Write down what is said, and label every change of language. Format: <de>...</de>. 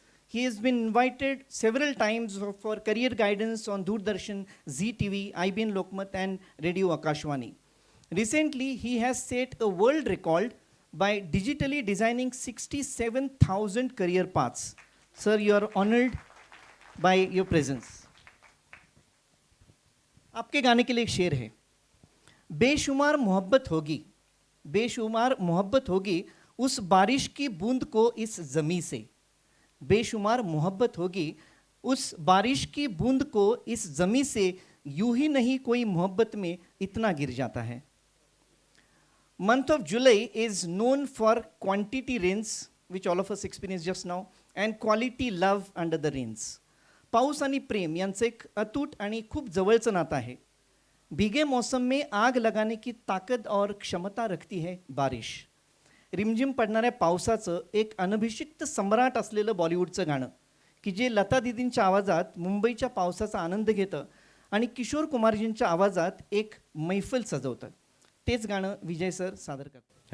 <en>He has been invited several times for career guidance on Doordarshan, ZTV, IBN Lokmat, and Radio Akashwani. Recently, he has set a world record by digitally designing 67,000 career paths. Sir, you are honored by your presence.</en> <hi>आपके गाने के लिए एक शेर है, बेशुमार मोहब्बत होगी, बेशुमार मोहब्बत होगी उस बारिश की बूंद को इस ज़मीं से, बेशुमार मोहब्बत होगी उस बारिश की बूंद को इस ज़मीं से, यूं ही नहीं कोई मोहब्बत में इतना गिर जाता है.</hi> <en>Month of July is known for quantity rains, which all of us experienced just now, and quality love under the rains.</en> <mr>पाऊस आणि प्रेम यांचं एक अतूट आणि खूप जवळचं नातं आहे.</mr> <hi>भीगे मौसम में आग लगाने की ताकद और क्षमता रखती है बारिश.</hi> <mr>रिमझिम पडणाऱ्या पावसाचं एक अनभिषिक्त सम्राट असलेलं बॉलिवूडचं गाणं की जे लता दीदींच्या आवाजात मुंबईच्या पावसाचा आनंद घेतं आणि किशोर कुमारजींच्या आवाजात एक मैफल सजवतं. तेच गाणं विजय सर सादर करतात.</mr>